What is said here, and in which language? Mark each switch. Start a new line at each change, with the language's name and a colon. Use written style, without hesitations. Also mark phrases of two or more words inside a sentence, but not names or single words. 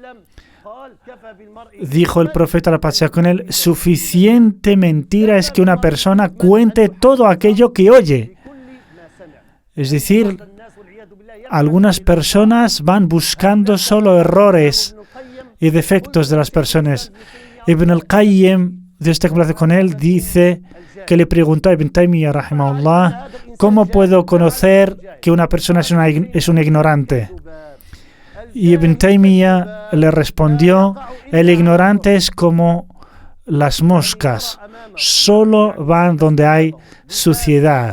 Spanish: Dijo el profeta, la paz sea con él: suficiente mentira es que una persona cuente todo aquello que oye. Es decir, algunas personas van buscando solo errores y defectos de las personas. Ibn al-Qayyim, Dios te complace con él, dice que le preguntó a Ibn Taymiyyah, rahimahullah, ¿cómo puedo conocer que una persona es un ignorante? Y Ibn Taymiyyah le respondió: el ignorante es como las moscas, solo van donde hay suciedad.